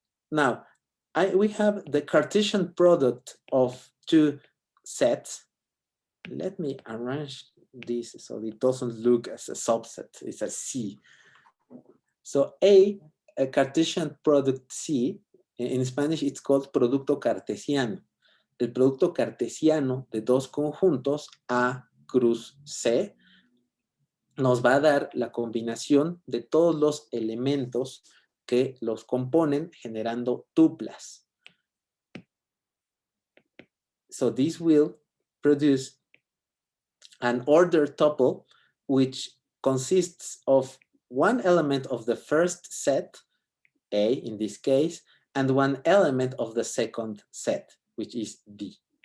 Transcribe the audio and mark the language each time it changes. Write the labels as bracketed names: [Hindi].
[English] Now, we have the Cartesian product of two sets. Let me arrange this so it doesn't look as a subset, it's a C. So a Cartesian product C, in Spanish it's called producto cartesiano. [Spanish] el producto cartesiano de dos conjuntos A cruz C nos va a dar la combinación de todos los elementos que los componen generando tuplas. [English] So this will produce an ordered tuple which consists of one element of the first set, A in this case, and one element of the second set, which is D.